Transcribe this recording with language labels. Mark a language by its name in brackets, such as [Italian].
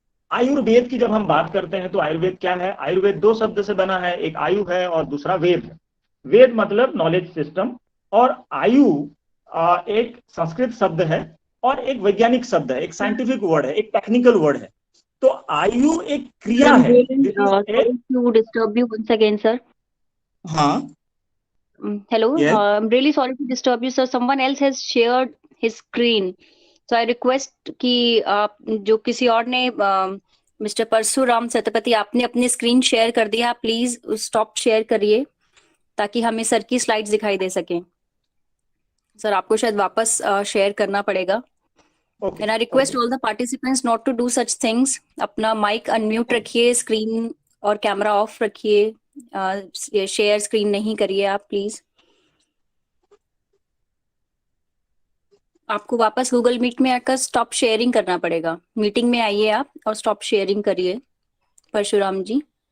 [Hindi] आयुर्वेद की जब हम बात करते हैं तो आयुर्वेद क्या है? आयुर्वेद दो शब्द से बना है, एक आयु है और दूसरा वेद है। वेद मतलब नॉलेज सिस्टम, और आयु एक संस्कृत शब्द है और एक वैज्ञानिक शब्द है, एक साइंटिफिक वर्ड है, एक टेक्निकल वर्ड है। तो आयु एक क्रिया है। [English] Sorry to disturb you once again, sir. [Hindi] हाँ, [English] Hello. Yes. I'm really sorry to disturb you, sir. Someone else has shared his screen. So I request [Hindi] कि आप जो किसी और ने मिस्टर परशुराम सतपति आपने अपनी स्क्रीन शेयर कर दिया, आप प्लीज स्टॉप शेयर करिए ताकि हमें सर की स्लाइड्स दिखाई दे सकें। सर आपको शायद वापस शेयर करना पड़ेगा। [English] okay, And I request all the participants not to do such things. [Hindi] अपना माइक अनम्यूट रखिए, स्क्रीन और कैमरा ऑफ रखिए, शेयर स्क्रीन नहीं करिए आप प्लीज। आपको वापस गूगल मीट में आकर स्टॉप शेयरिंग करना पड़ेगा। मीटिंग में आइए आप और स्टॉप शेयरिंग करिए परशुराम जी।